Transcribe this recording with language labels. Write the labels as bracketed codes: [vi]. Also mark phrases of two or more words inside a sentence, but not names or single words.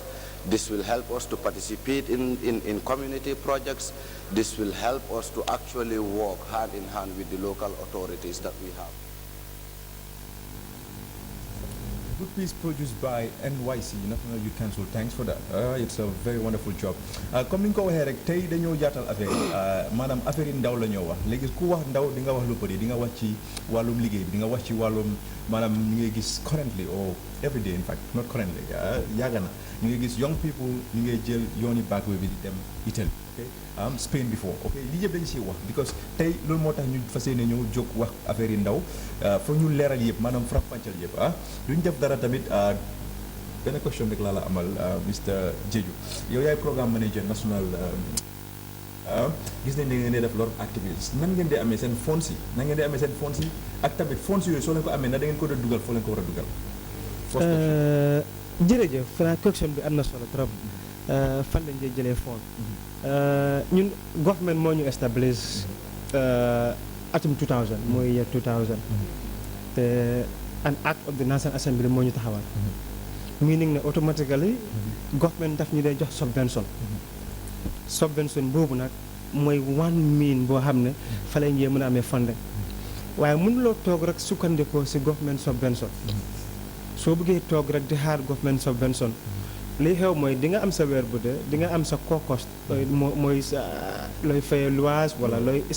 [en] This will help us to participate in community projects. This will help us to actually work hand in hand with the local authorities that we have. Good piece produced by NYC, National Youth Council. Thanks for that. It's a very wonderful job. [wo] Comme ni nga ko waxee rek tey dañoo yaatal affaire yi maanaam affaire yi ndaw la ñoo wax léegi ku wax ndaw di nga wax lu bëri di nga wax ci wàllum liggéey bi di nga wax ci wàllum maanaam ñu ngay gis [en] currently or every day in fact not currently [wo] yàgg na ñu ngay gis [en] young people [wo] ñu ngay jël yooni backway bi di dem Italy Spain before li yëpp dañu siy wax because tey loolu moo tax ñu fas yéene ñëw jóg wax affaire yi ndaw foog ñu leeral yëpp maanaam faram-fàcceel yëpp duñ def dara tamit benn question rek laa la amal Mr Jarjue yow yaay [en] programme manager [wo] national gis nañ ne ngeen di def [en] lot of activities [wo] nan ngeen di amee seen fonds yi ak tamit fonds yooyu soo leen ko amee na da ngeen ko doon dugal foo leen ko war a dugal jërëjëf Fra question bi am na solo trop fan lañ dee jëlee fonds ñun government moo ñu establish atum 2000 mooy year 2000 te [en] an act of the National Assembly [wo] moo ñu taxawal meaning ne [en] automatically government [wo] daf ñu dee jox subvention boobu nag mooy [en] one mean [wo] boo xam ne fa lay njee mën a amee funding waaye mënuloo toog rek sukkandikoo si [en] government subvention [wo] soo bëggee toog rek di xaar [en] government subvention [wo] li xew mooy di nga am sa weer bu dee di nga am sa co-cost mooy sa looy fay luwaas wala looy sa